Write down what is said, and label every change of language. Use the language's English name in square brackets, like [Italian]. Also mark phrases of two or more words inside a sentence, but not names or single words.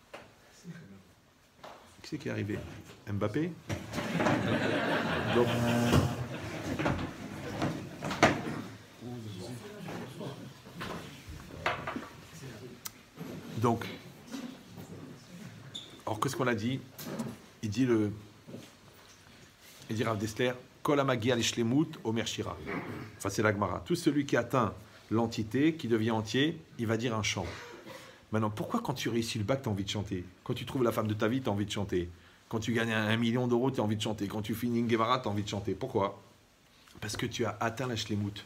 [French] Qui c'est qui est arrivé? Mbappé? Donc, alors qu'est-ce qu'on a dit? Il dit Rav Dessler, [Hebrew] כל המגיע לשלמות אומר שירה. [French] Enfin, c'est la Gemara. Tout celui qui atteint l'entité, qui devient entier, il va dire un chant. Maintenant, pourquoi quand tu réussis le bac, tu as envie de chanter? Quand tu trouves la femme de ta vie, tu as envie de chanter. Quand tu gagnes 1 million d'euros, tu as envie de chanter. Quand tu finis une Gemara, tu as envie de chanter. Pourquoi? Parce que tu as atteint la shlemut.